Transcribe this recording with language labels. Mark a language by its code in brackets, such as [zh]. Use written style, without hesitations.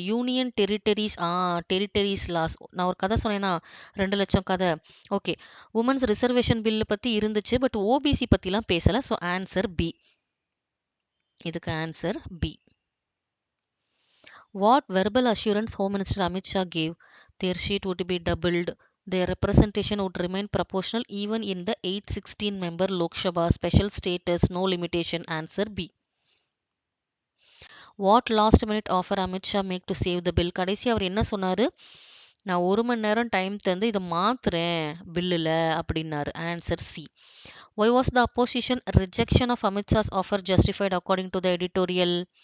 [ta] Union territories loss. நான் ஒரு கதை சொன்னேன்னா 2,00,000 கதை. ஓகே. உமன்ஸ் ரிசர்வேஷன் பில்லு பற்றி இருந்துச்சு. பட் ஓபிசி பற்றிலாம் பேசலை. So answer B. இதுக்கு answer B. [en] What verbal assurance home minister Amit Shah cave? There sheet would be doubled. Their representation would remain proportional even in the 816 member Lok Sabha. Special status, no limitation. Answer B. What last minute offer Amit Shah make to save the bill? [ta] கடைசி அவர் என்ன சொன்னாரு? நான் 1 மணி நேரம் time தந்து இத மாத்துறேன் பில்லுல அப்படின்னாரு. [en] Answer C. Why was the opposition rejection of Amit Shah's offer justified according to the editorial?